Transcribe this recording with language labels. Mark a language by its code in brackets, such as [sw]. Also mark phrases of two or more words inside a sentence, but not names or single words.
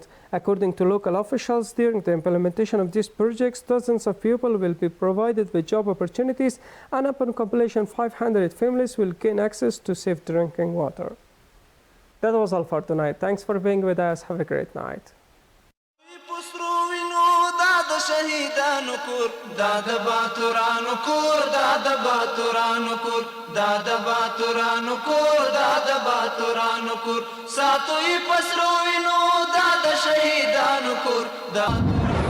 [en] According to local officials, during the implementation of these projects, dozens of people will be provided with job opportunities, and upon completion, 500 families will gain access to safe drinking water. That was all for tonight. Thanks for being with us. Have a great night. [ps] شهیدانو کور دا د باتورانو کور دا د باتورانو کور دا د باتورانو کور دا د باتورانو کور ساتوي پسرو وینو دا د شهیدانو کور دا